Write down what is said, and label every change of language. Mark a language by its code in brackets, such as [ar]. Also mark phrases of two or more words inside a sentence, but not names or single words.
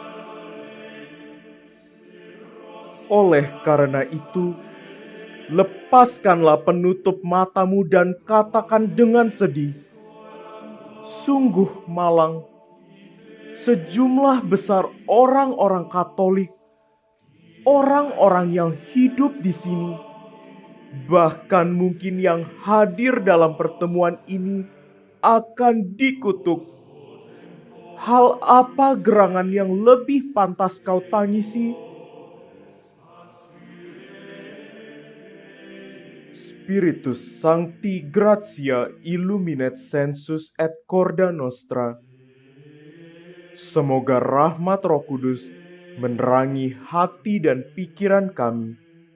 [id] Oleh karena itu, lepaskanlah penutup matamu dan katakan dengan sedih, sungguh malang, sejumlah besar orang-orang Katolik, orang-orang yang hidup di sini, bahkan mungkin yang hadir dalam pertemuan ini akan dikutuk. Hal apa gerangan yang lebih pantas kau tangisi? [la] Spiritus Sancti Gratia illuminet sensus et corda nostra. [id] Semoga rahmat Roh Kudus menerangi hati dan pikiran kami,